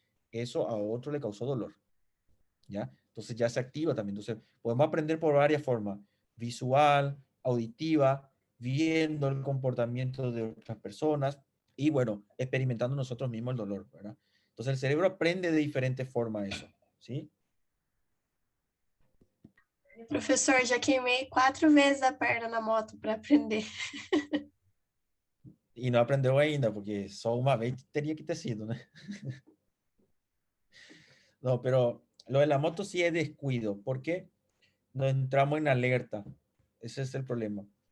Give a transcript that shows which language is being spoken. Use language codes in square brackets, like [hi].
[es] Eso a otro le causó dolor, ¿ya? Entonces ya se activa también. Entonces podemos aprender por varias formas, visual, auditiva, viendo el comportamiento de otras personas y bueno, experimentando nosotros mismos el dolor, ¿verdad? Entonces el cerebro aprende de diferentes formas eso, ¿sí? [pt] Professor, já queimei 4 vezes a perna na moto para aprender. Y no aprendeu ainda, porque só uma vez teria que ter sido, né? [es] No, pero lo de la moto sí es descuido, porque no entramos en alerta. Ese es el problema.